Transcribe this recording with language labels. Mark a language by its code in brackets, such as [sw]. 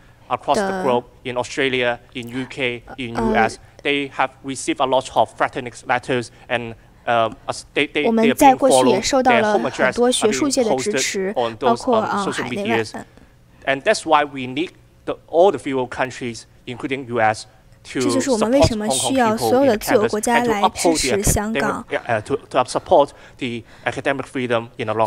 [en] across the globe, in Australia, in UK, in US, they have received a lot of threatening letters and [zh] 我们在过去也受到了很多学术界的支持，包括海内外。 [en] And that's why we need all the few countries, including US, to [zh] 这就是我们为什么需要所有的自由国家来支持香港， [en] to support the academic freedom in the long run.